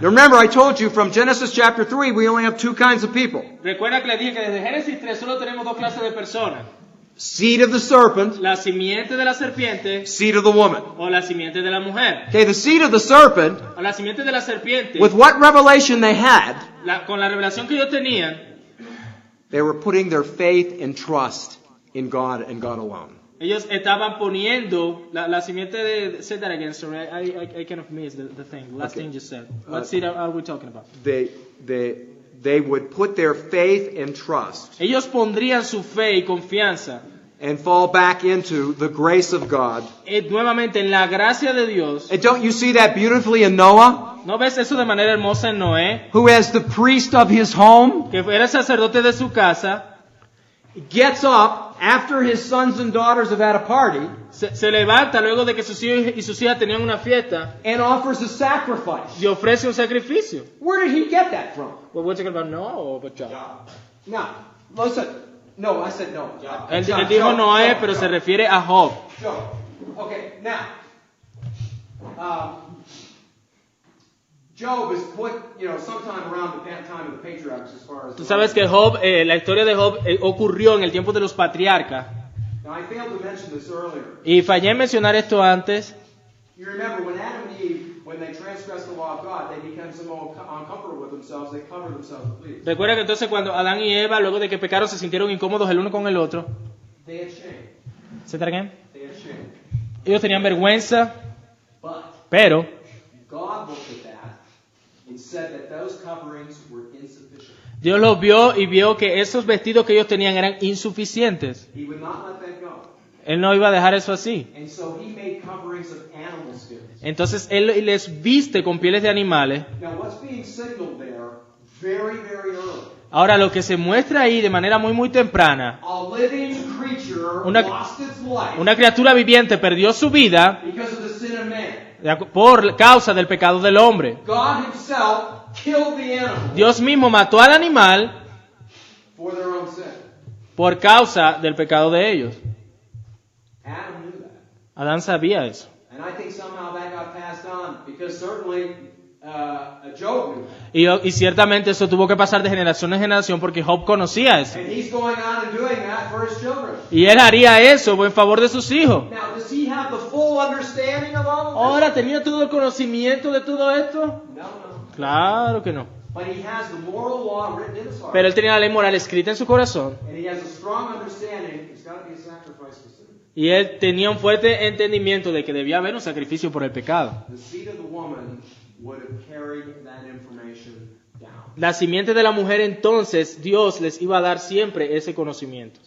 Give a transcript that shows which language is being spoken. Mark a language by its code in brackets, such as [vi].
[en] Now remember, I told you from Genesis chapter 3, we only have two kinds of people. [es] Recuerda que le dije que desde Génesis 3 solo tenemos dos clases de personas. [en] Seed of the serpent, [es] La simiente de la serpiente [en] seed of the woman. [es] o la simiente de la mujer. [en] Okay, the seed of the serpent, [es] O la simiente de la serpiente, [en] with what revelation they had, [es] con la revelación que ellos tenían, [en] they were putting their faith and trust in God and God alone. [es] ellos estaban poniendo la simiente de... [en] Say that again, sorry. I kind of missed the thing. Last thing you said. What seed are we talking about? They would put their faith and trust [es] Ellos pondrían su fe y confianza [en] and fall back into the grace of God. [es] nuevamente en la gracia de Dios. [en] And don't you see that beautifully in Noah, [es] ¿No ves eso de manera hermosa en Noé? [en] who as the priest of his home [es] Que era el sacerdote de su casa, [en] gets up after his sons and daughters have had a party [es] se levanta luego de que sus hijos y sus hijas tenían una fiesta [en] and offers a sacrifice. [es] y ofrece un sacrificio. [en] Where did he get that from? Well, we're talking about Noah or about Job? No, listen. No, I said no. [es] Él dijo Noé, pero se refiere a Job. [en] Job. Okay, now, Job is put, sometime around the time of the patriarchs as far as... [es] Tú sabes que Job, la historia de Job ocurrió en el tiempo de los patriarcas. [en] Now, I failed to mention this earlier. [es] Y fallé en mencionar esto antes. [en] You remember when Adam and Eve, when they transgressed the law of God, they became somewhat uncomfortable with themselves. They covered themselves with leaves. [es] Recuerda que entonces cuando Adán y Eva, luego de que pecaron, se sintieron incómodos el uno con el otro. [en] They had shame. [es] ¿Se tragan? [en] They had shame. [es] Ellos tenían vergüenza, [en] But [es] pero [en] God looked at that and said that those coverings were insufficient. [es] Dios los vio y vio que esos vestidos que ellos tenían eran insuficientes. [en] He would not let that go. [es] Él no iba a dejar eso así. [en] And so he made coverings of animal skins. [es] Entonces Él les viste con pieles de animales. [en] Now what's being signaled there very, very early? [es] Ahora, lo que se muestra ahí de manera muy temprana, [en] A living creature [es] Una- [en] lost its life [es] una criatura viviente perdió su vida [en] because of the sin of man. [es] por causa del pecado del hombre. [en] God himself killed the animal [es] Dios mismo mató al animal [en] for their own sin. [es] por causa del pecado de ellos. [en] Adam knew that. [es] Adán sabía eso. [en] And I think somehow that got passed on because certainly Job knew that. [es] Y ciertamente eso tuvo que pasar de generación en generación porque Job conocía eso. [en] And he's going on and doing that for his children. [es] Y él haría eso en favor de sus hijos. [en] Now, does he have the full understanding of all of this? [es] Ahora, ¿tenía todo el conocimiento de todo esto? [en] No, no. [es] Claro que no. [en] But he has the moral law written in his heart. [es] Pero él tenía la ley moral escrita en su corazón. [en] And he has a strong understanding there's got to be a sacrifice for sin. [es] Y él tenía un fuerte entendimiento de que debía haber un sacrificio por el pecado. [en] The seed of the woman would have carried that information down. [es] La simiente de la mujer, entonces, Dios les iba a dar siempre ese conocimiento.